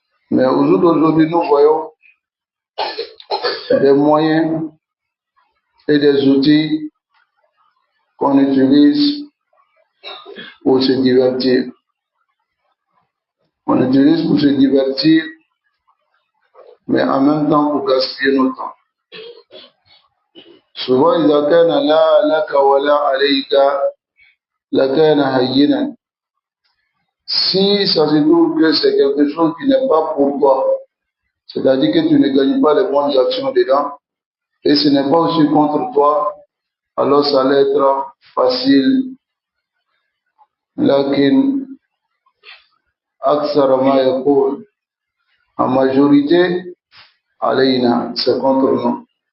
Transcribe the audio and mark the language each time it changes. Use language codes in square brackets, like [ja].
[fr] Mais au jour d'aujourd'hui, nous voyons des moyens et des outils qu'on utilise pour se divertir. On utilise pour se divertir, mais en même temps pour gaspiller notre temps. [ar] Souvent, إذا كان لا لك ولا عليك لكان هينا. [fr] Si ça se trouve que c'est quelque chose qui n'est pas pour toi, c'est-à-dire que tu ne gagnes pas les bonnes actions dedans, et ce n'est pas aussi contre toi, alors ça allait être facile. [ar] Lakin أكثر ما يقول, [fr] en majorité, [ar] علينا, [fr] c'est contre nous.